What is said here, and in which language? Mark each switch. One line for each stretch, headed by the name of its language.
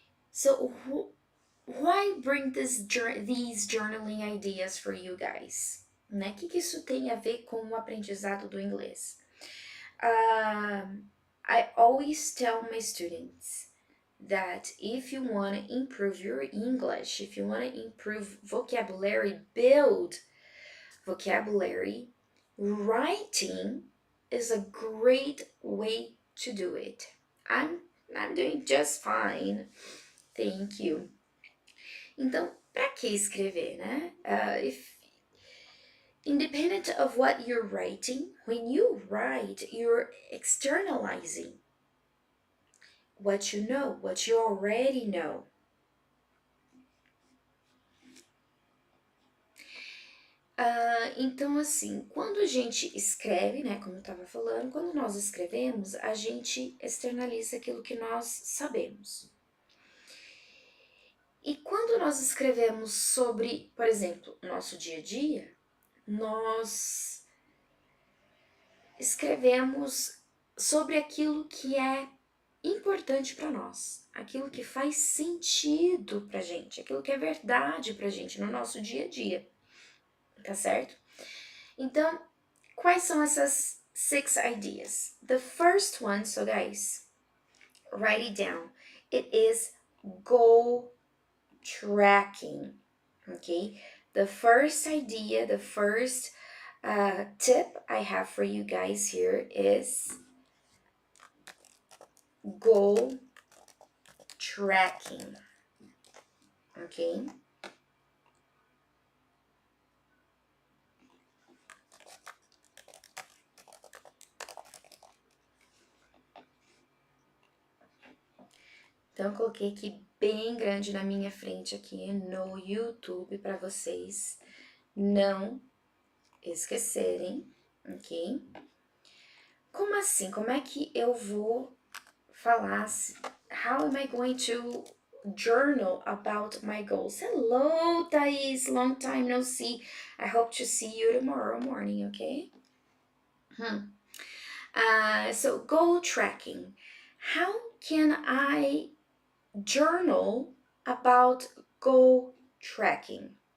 English: So, why bring these journaling ideas for you guys?
Portuguese: Né? O que isso tem a ver com o aprendizado do inglês?
English: I always tell my students that if you want to improve your English, if you want to improve vocabulary, build vocabulary, writing is a great way to do it. I'm doing just fine. Thank you.
Portuguese: Então, para que escrever, né?
English: If independent of what you're writing, when you write, you're externalizing what you know, what you already know.
Portuguese: Então, assim, quando a gente escreve, né, como eu estava falando, quando nós escrevemos, a gente externaliza aquilo que nós sabemos. E quando nós escrevemos sobre, por exemplo, nosso dia a dia, nós escrevemos sobre aquilo que é importante para nós, aquilo que faz sentido pra gente, aquilo que é verdade pra gente no nosso dia a dia, tá certo? Então, quais são essas 6 ideas?
English: The first one, so guys, write it down. It is goal tracking, okay? The first idea, the first tip I have for you guys here is goal tracking, okay?
Portuguese: Então, eu coloquei aqui bem grande na minha frente aqui no YouTube para vocês não esquecerem, ok? Como assim? Como é que eu vou falar?
English: How am I going to journal about my goals? Hello, Thais. Long time no see. I hope to see you tomorrow morning, okay? So, goal tracking. How can I journal about goal tracking?